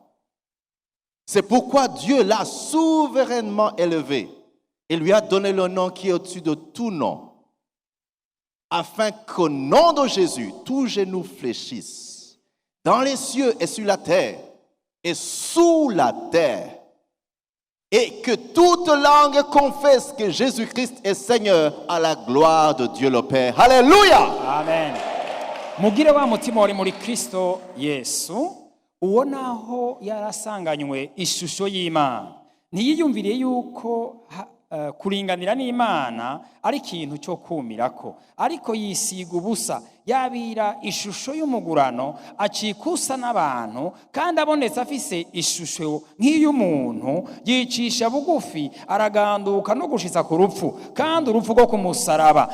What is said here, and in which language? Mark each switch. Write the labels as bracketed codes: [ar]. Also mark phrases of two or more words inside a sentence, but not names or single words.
[fr] C'est pourquoi Dieu l'a souverainement élevé et lui a donné le nom qui est au-dessus de tout nom, afin qu'au nom de Jésus, tout genou fléchisse, dans les cieux et sur la terre, et sous la terre, et que toute langue confesse que Jésus-Christ est Seigneur à la gloire de Dieu le Père. Alléluia! Amen. [rn] Mugire wa mutima wari muri Kristo Yesu, uwo naho yarasanganywe ishusho y'Imana. Ntiyiyumviriye yuko kuringanira n'Imana ari ikintu cyo kumirako, ariko yisiga ubusa, yabira ishusho y'umugurano, acikusa n'abantu, kandi abonetse afise ishusho nk'iy'umuntu, yicisha bugufi, araganduka no gushitsa ku rupfu, kandi urupfu rwo ku musaraba.